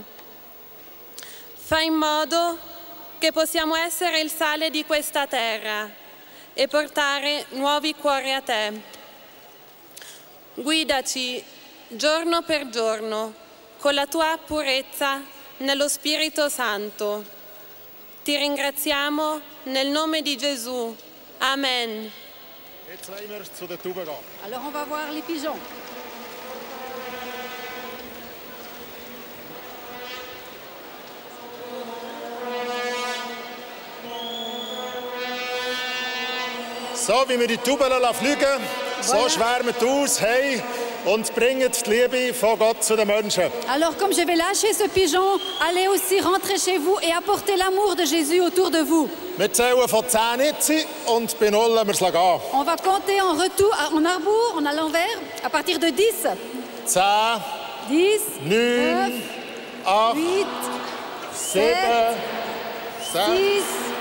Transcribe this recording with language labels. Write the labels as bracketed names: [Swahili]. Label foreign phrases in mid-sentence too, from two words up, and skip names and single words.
[Italian] Fai in modo che possiamo essere il sale di questa terra e portare nuovi cuori a te. Guidaci giorno per giorno con la tua purezza nello Spirito Santo. Ti ringraziamo nel nome di Gesù. Amen. [French] Alors on va voir les pigeons. [German] So wie wir die Tauben fliegen, so schwärmen die aus, hey, und bringen die Liebe von Gott zu den Menschen. [French] Alors comme je vais lâcher ce pigeon, allez aussi rentrer chez vous et apporter l'amour de Jésus autour de vous. [German] Wir zählen von 10 jetzt und bei 0 wir es gehen. [French] On va compter en retour, en arbour, à l'envers, à partir de 10. 10, 10, 9, 8, 8, 7, 6,